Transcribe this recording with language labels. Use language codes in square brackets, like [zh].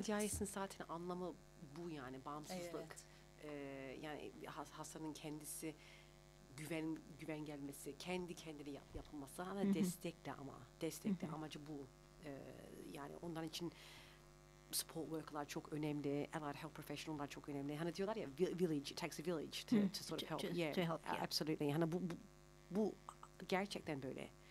[tr] NDIS'in zaten anlamı bu, yani bağımsızlık. Evet. Yani hastanın kendisi... güven gelmesi, kendi kendine yapılması ama destekle amacı bu. Yani onlar için support worker'lar çok önemli, allied health professional'lar çok önemli. Hani diyorlar ya, [en] village, it takes a village to sort of help. Yeah, to help, yeah. Absolutely. [tr] Hani bu gerçekten böyle.